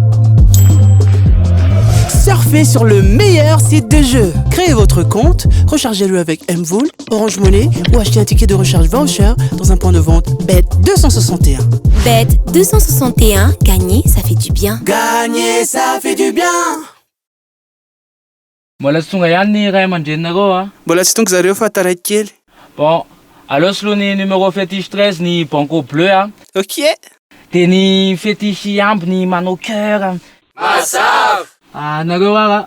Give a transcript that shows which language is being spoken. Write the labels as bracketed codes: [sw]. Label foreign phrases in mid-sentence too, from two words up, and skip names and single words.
[fr] Surfez sur le meilleur site de jeu. Créez votre compte, rechargez-le avec Mvool, Orange Money ou achetez un ticket de recharge voucher dans un point de vente Bet 261. Bet 261, gagner, ça fait du bien. Gagner, ça fait du bien. [mg] Mbola tsy tonga ihany ny ray aman-drenareo Mbola tsy tonga zareo fa taraiky kely. Bon, aloha aloha ny [fr] numéro fétiche [mg] 13 ny Banco Bleu Ok. De ny fétiche amby ny manao cœur. Mazava. Nareo ara.